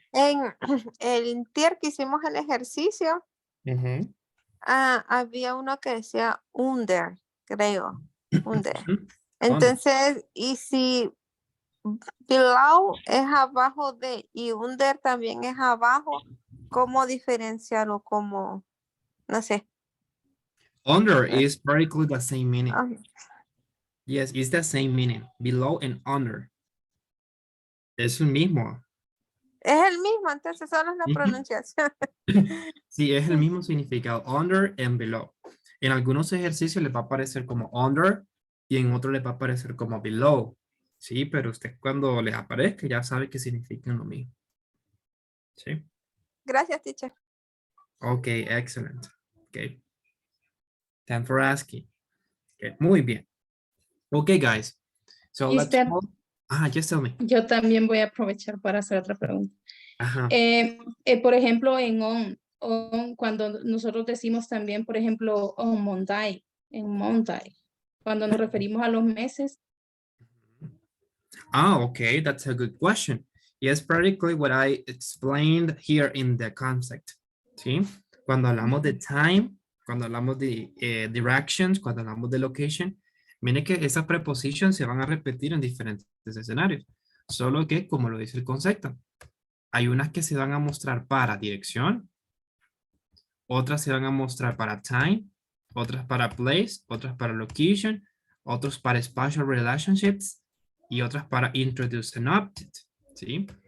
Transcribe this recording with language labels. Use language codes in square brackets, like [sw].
[es] En el tier que hicimos el ejercicio, había uno que decía under, creo. [en] Under. [es] Entonces, y si below es abajo de y under también es abajo, ¿cómo diferenciarlo? Como, no sé. [en] Under is practically the same meaning. Ah, Yes, it's the same meaning. Below and under. [es] Es el mismo. es el mismo, entonces solo es la pronunciación. Sí, es el mismo significado. [en] Under and below. [es] En algunos ejercicios les va a aparecer como under y en otros les va a aparecer como below. Sí, pero usted cuando les aparezca ya sabe que significan lo mismo. Sí. Gracias, teacher. [en] Okay, excellent. Okay. Thanks for asking. Okay, [es] muy bien. [en] Okay, guys. So let's Mister, go. Just tell me. [es] yo también voy a aprovechar para hacer otra pregunta. Ajá. Por ejemplo, en on, cuando nosotros decimos también, por ejemplo, [en] on Monday, [es] en Monday, cuando nos referimos a los meses. [en] Okay, that's a good question. Yes, practically what I explained here in the concept. [es] ¿Sí? Cuando hablamos de time, cuando hablamos de directions, cuando hablamos de location, mire que esas preposiciones se van a repetir en diferentes escenarios. Solo que, como lo dice el concepto, hay unas que se van a mostrar para dirección, otras se van a mostrar para time, otras para place, otras para location, otros para [en] spatial relationships [es] y otras para [en] introduce an object, [es] ¿sí?